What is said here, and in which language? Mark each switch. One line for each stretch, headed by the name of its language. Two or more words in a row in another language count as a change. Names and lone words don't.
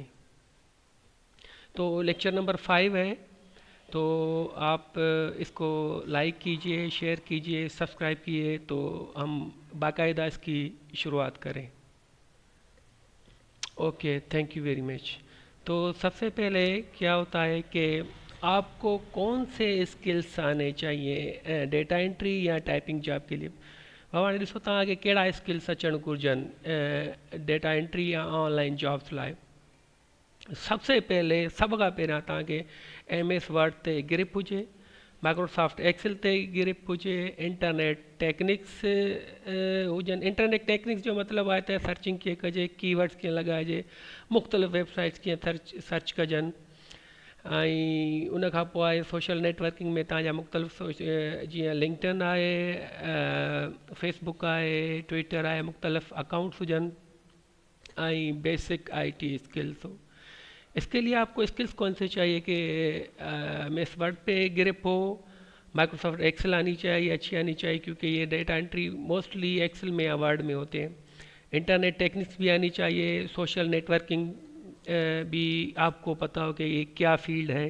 Hindi: तो लेक्चर नंबर 5 है, तो आप इसको लाइक कीजिए, शेयर कीजिए, सब्सक्राइब कीजिए तो हम बाकायदा इसकी शुरुआत करें।
English: Okay, thank you very much.
Hindi: तो सबसे पहले क्या होता है कि आपको कौन से स्किल्स आने चाहिए
English: data entry
Hindi: या
English: typing job
Hindi: के लिए।
Sindhi: भवान ॾिसो तव्हांखे कहिड़ा स्किल्स अचणु घुरिजनि
English: data entry
Sindhi: या
English: online jobs
Sindhi: लाइ। सबसे पहले सभ खां पहिरियां तव्हांखे MS वर्ड ते ग्रिप हुजे, माइक्रोसॉफ्ट एक्सेल ते ग्रिप हुजे,
English: internet techniques
Sindhi: हुजनि।
English: internet techniques
Sindhi: जो मतिलबु आहे त सर्चिंग कीअं कजे, कीवर्ड्स कीअं लॻाइजे, मुख़्तलिफ़ वेबसाइट्स कीअं सर्च कजनि। ऐं उन खां पोइ आहे
English: social networking
Sindhi: में तव्हांजा मुख़्तलिफ़ जीअं लिंक्डइन आहे, फेसबुक आहे, ट्विटर आहे, मुख़्तलिफ़ अकाउंट्स हुजनि। ऐं
English: basic IT skills
Sindhi: हो।
Hindi: इसके लिए आपको स्किल्स कौन से चाहिए कि MS वर्ड पे ग्रिप हो, माइक्रोसॉफ्ट एक्सेल आनी चाहिए, अच्छी आनी चाहिए क्योंकि ये
English: data entry
Hindi: मोस्टली एक्सेल में या वर्ड में होते हैं।
English: internet techniques
Hindi: भी आनी चाहिए,
English: social networking
Hindi: भी आपको पता हो कि ये क्या फील्ड है।